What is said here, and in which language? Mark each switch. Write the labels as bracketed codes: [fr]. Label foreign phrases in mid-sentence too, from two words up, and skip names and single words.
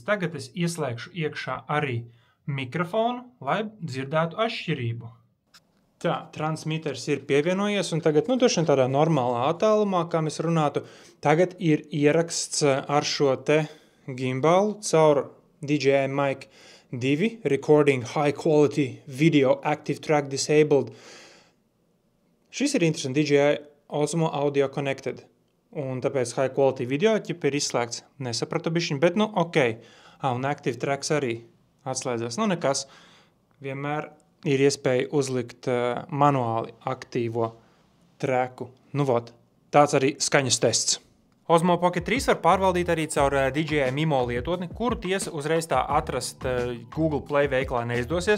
[lv] Tagad es ieslēgšu iekšā arī mikrofonu, lai dzirdētu atšķirību. Tā, transmitters ir pievienojies, un tagad, droši vien tādā normālā attālumā, kā mēs runātu, tagad ir ieraksts ar šo te gimbalu caur DJI Mic 2, [en] recording high quality video active track disabled. [lv] Šis ir interesanti, DJI Osmo [en] Audio Connected. [lv] Un tāpēc [en] high quality video [lv] ķip ir izslēgts. Nesapratu bišķiņ, bet ok. Un active tracks arī atslēdzās. Nekas. Vienmēr ir iespēja uzlikt manuāli aktīvo tracku. Tāds arī skaņas tests. Osmo Pocket 3 var pārvaldīt arī caur DJI Mimo lietotni, kuru tiesa uzreiz tā atrast Google Play veikalā neizdosies.